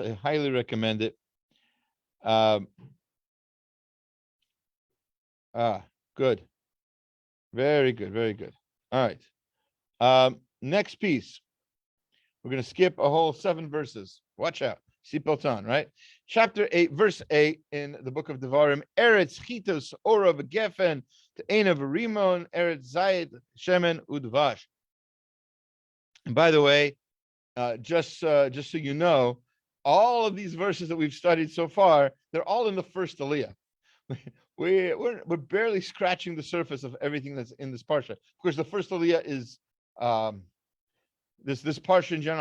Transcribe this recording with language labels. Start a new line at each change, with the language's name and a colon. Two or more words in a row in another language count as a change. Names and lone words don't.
English: I highly recommend it. Good. Very good, very good. All right. Next piece. We're going to skip a whole 7 verses. Watch out. Seatbelt on, right? Chapter 8, verse 8 in the book of Devarim.
Hebrew: ארץ חטה ושערה וגפן ותאנה ורמון ארץ זית שמן ודבש.
English: And by the way, just so you know, all of these verses that we've studied so far, they're all in the first aliyah. We're barely scratching the surface of everything that's in this parsha. Of course, the first aliyah is this parsha in general.